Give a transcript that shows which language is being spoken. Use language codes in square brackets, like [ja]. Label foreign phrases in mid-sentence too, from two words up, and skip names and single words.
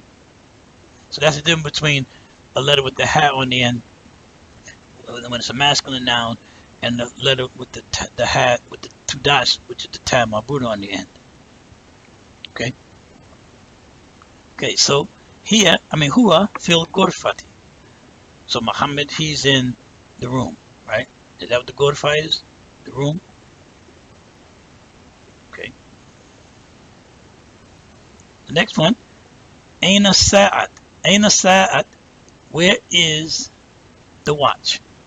[en] So that's the difference between a letter with the ha on the end when it's a masculine noun, and the letter with the ha with the two dots, which is the [ar] تاء مربوطة [en] on the end. Okay. Okay. So here, [ar] هو في الغرفة. [en] So Muhammad, he's in the room, right? Is that what the gorfa is? The room. Okay. The next one, [ar] أين الساعة. أين الساعة, [en] where is the watch?